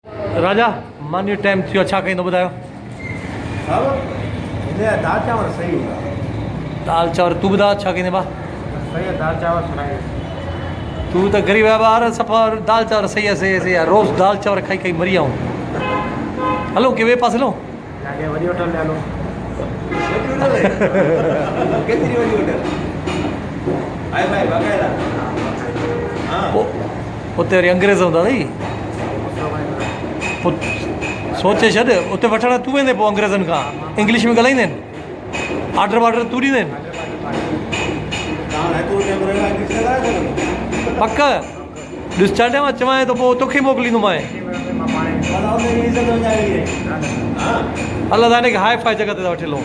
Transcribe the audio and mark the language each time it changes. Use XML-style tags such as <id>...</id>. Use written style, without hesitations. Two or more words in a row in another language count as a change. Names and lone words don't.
<sd>राजा मानियो टाइम थियो छा कईंदो ॿुधायो।</sd> <hi>दाल चावल सही होगा।</hi> <sd>दाल चांवर तू ॿुधा छा कईंदे बा।</sd> <hi>सही है, दाल चावल सुनाइए।</hi> <sd>तू त गरीब आहे ॿार सफ़ा दाल चांवर सही आहे सही आहे सही आहे रोज़ दाल चांवर खाई खाई मरी आऊं। हलो के ॿिए पासे हलो।</sd> <hi>जाके वरी होटल ले लो।</hi> <sd>केतिरी वॾी होटल हाय भाई बकायदा। हाँ उते वरी अंग्रेज़ हूंदा नी पोइ सोचे छॾ उते वठण तूं वेंदे पोइ अंग्रेज़नि खां इंग्लिश में ॻाल्हाईंदा आहिनि ऑर्डर वार्डर तूं ॾींदा आहिनि पक ॾिस चांडे मां चवां थो पोइ तोखे मोकिलींदोमांइ अलाह ताने खे</sd> <en>hi-fi</en> <sd>जॻह ते था वठी हलूं।</sd>